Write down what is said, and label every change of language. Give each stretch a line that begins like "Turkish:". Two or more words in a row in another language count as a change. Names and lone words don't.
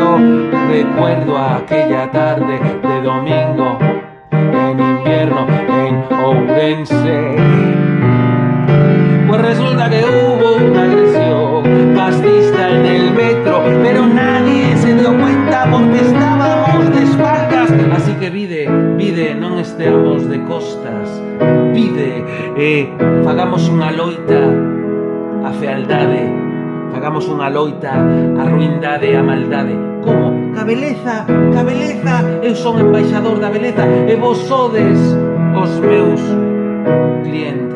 Spanish: Recuerdo aquella tarde de domingo en invierno en Ourense. Pues resulta que hubo una agresión fascista en el metro, pero nadie se dio cuenta porque estábamos de espaldas.
Galician: Así que vide, non esteamos de costas. Vide, fagamos unha loita a fealdade, fagamos unha loita a ruindade e a maldade. Como? Ca beleza, eu son embaixador da beleza e vos sodes os meus clientes.